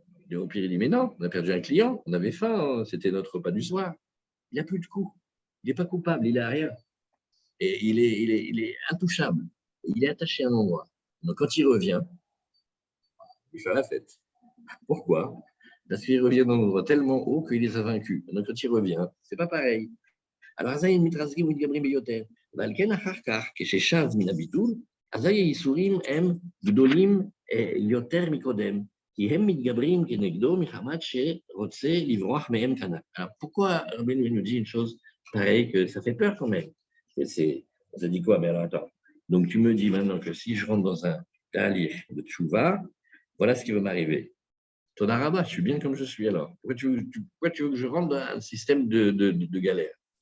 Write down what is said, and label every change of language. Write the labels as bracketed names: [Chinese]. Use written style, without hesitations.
[French] Et au pire, il dit, mais non, on a perdu un client, on avait faim, c'était notre repas du soir. Il n'a plus de coup. Il n'est pas coupable, il n'a rien. Et il est intouchable. Il est attaché à un endroit. Donc quand il revient, il fait la fête. Pourquoi? Parce qu'il revient dans un endroit tellement haut qu'il les a vaincus. Donc quand il revient, c'est pas pareil. [Hebrew] Alors, אזי הם מתרסקים ומתגברים ביותר. ועל כן אחר כך, כששב מן הביטול, אזי הייסורים הם גדולים יותר מקודם, כי הם מתגברים כנגדו מחמת שרוצה לברוח מהם כנ"ל. [French] Alors, pourquoi Rabbeinu nous dit une chose pareille, que ça fait peur quand même? Ça dit quoi? Mais alors, attends. Donc, tu me dis maintenant que si je rentre dans un talir de tchouva, voilà ce qui va m'arriver. Toda Rabba, je suis bien comme je suis alors. Pourquoi tu veux que je rentre dans un système de galère?